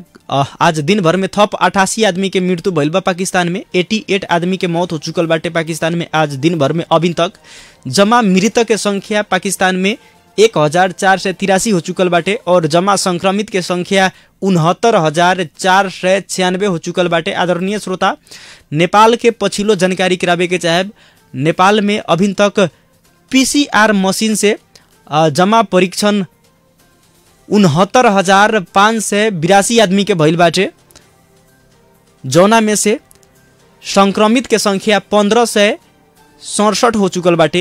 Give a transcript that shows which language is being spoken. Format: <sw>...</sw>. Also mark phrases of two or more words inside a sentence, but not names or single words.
<bho>आज दिन भर में थप 88 आदमी के मृत्यु भइल बा पाकिस्तान में। 88 आदमी के मौत हो चुकल बाटे पाकिस्तान में आज दिन भर में अभी तक। जमा मृतक के संख्या पाकिस्तान में 1,483 हो चुकल बाटे और जमा संक्रमित के संख्या 69,496 हो चुकल बाटे। आदरणीय श्रोता, नेपाल के पछिल्लो जानकारी करावे के चाहे। नेपाल में अभी तक PCR मशीन से जमा परीक्षण 69,582 आदमी के भइल बाटे, जौना में से संक्रमित के संख्या 1,567 हो चुकल बाटे।</bho>